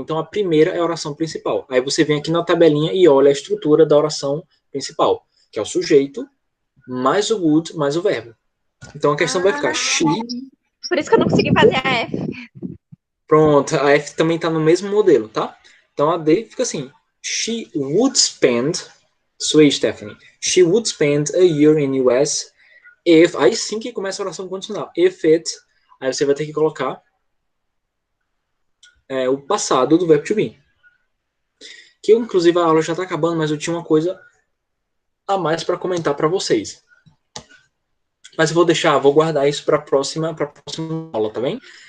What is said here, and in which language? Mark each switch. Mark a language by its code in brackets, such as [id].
[pt] Então a primeira é a oração principal. Aí você vem aqui na tabelinha e olha a estrutura da oração principal, que é o sujeito, mais o would, mais o verbo. Então a questão vai ficar she. Por isso que eu não consegui fazer a F. Pronto, a F também está no mesmo modelo, tá? Então a D fica assim. [en] She would spend. [pt] Sweet Stephanie. [en] She would spend a year in US if. [pt] Aí sim que começa a oração condicional. [en] If it. [pt] Aí você vai ter que colocar o passado do verbo to be. Que inclusive a aula já está acabando, mas eu tinha uma coisa a mais para comentar para vocês. Mas eu vou guardar isso para a próxima aula, tá bem?